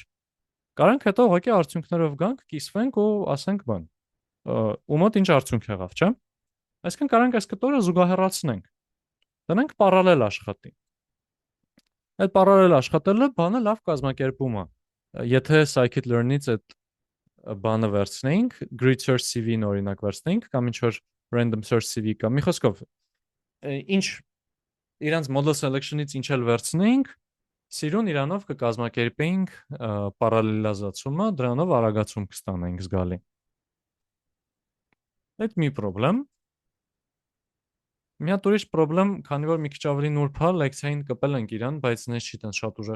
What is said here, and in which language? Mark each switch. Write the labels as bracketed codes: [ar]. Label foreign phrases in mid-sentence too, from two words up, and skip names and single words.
[hy] կարանք հետո ուղղակի արդյունքներով գանք, կիսվենք ու ասենք բան։ Ու մոտ ինչ արդյունք եղավ, չէ՞։ Այսինքն կարանք այս կտորը զուգահեռացնենք։ Դնենք պարալել աշխատի։ Այդ պարալել աշխատելը բանը լավ կազմակերպում է։ Եթե scikit-learn-ից այդ բանը վերցնեինք, [en] grid search CV- [hy] ն օրինակ վերցնեինք կամ ինչ որ [en] random search CV [hy] կամ մի խոսքով ինչ իրանց [en] model selection- [hy] ից ինչ էլ վերցնեինք, սիրուն իրանով կկազմակերպեինք պարալելիզացումը, դրանով արագացում կստանայինք զգալի։ Այդ մի խնդրեմ։ Մի հատ ուրիշ խնդրեմ, քանի որ մի քիչ ավելի նուրբ է, լեկցիային կպել ենք իրան, բայց նես չի տենց շատ ուժեղ